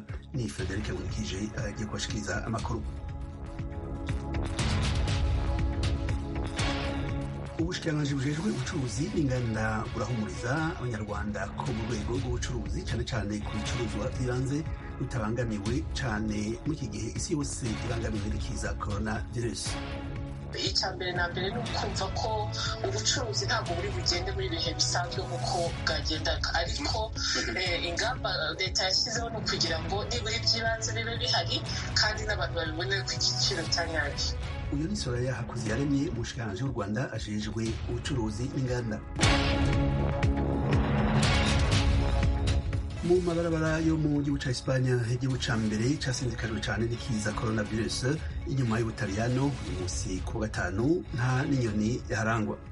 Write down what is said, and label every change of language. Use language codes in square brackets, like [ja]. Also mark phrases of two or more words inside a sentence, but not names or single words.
[rn] ni Frederic Nkije agiye kubashikiriza amakuru. Ubushikiranganji bujejwe ubucuruzi n'inganda burahumuriza abanyarwanda ko mu rwego rw'ubucuruzi cane cane ku bicuruzwa by'ibanze rutabangamiwe cane muri iki gihe isi yose ibangamiwe n'ikiza coronavirus. [rw] icya mbere na mbere ni ukumva ko ubucuruzi ntabwo buri bugende muri ibihe bisanzwe nk'uko bwagendaga, ariko ingamba leta yashyizeho ni ukugira ngo nibura iby'ibanze bibe bihari kandi n'abantu babibonere ku giciro cya nyacyo. [rn] Uyu ni Soraya Hakuziyaremye, umushikiranganji w'u Rwanda ajejwe ubucuruzi n'inganda. Mu mabarabara yo mu gihugu ca Espanya, igihugu ca mbere casinzikajwe cane n'ikiza coronavirus inyuma y'Ubutaliyano, uyu musi ku gatanu nta n'inyoni yaharangwa.